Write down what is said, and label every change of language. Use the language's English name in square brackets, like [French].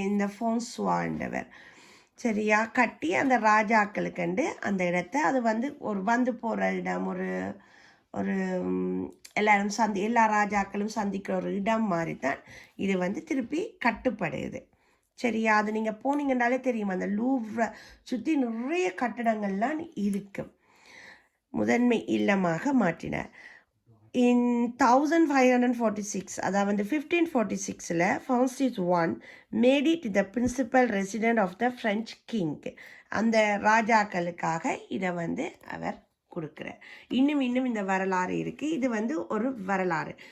[Tamil] இந்த ஃப்ரான்சுவான்றவர். சரியா கட்டி அந்த ராஜாக்களுக்கு அந்த இடத்த அது ஒரு போகிற இடம், ஒரு எல்லாரும் எல்லா ராஜாக்களும் சந்திக்கிற ஒரு இடம் மாதிரி தான் இது திருப்பி கட்டுப்படுது. சரியா? அது நீங்கள் போனீங்கன்னாலே தெரியும். அந்த லூவ்ரை சுற்றி நிறைய கட்டடங்கள்லாம் இருக்கு. முதன்மை இல்லமாக மாற்றினார். [English] In 1546, [Tamil] அதாவது [English] 1546 Francis I made it the principal residence of the French king. [Tamil] அந்த ராஜாக்களுக்காக இதை அவர் கொடுக்குறார். இன்னும் இந்த வரலாறு இருக்கு. இது ஒரு வரலாறு.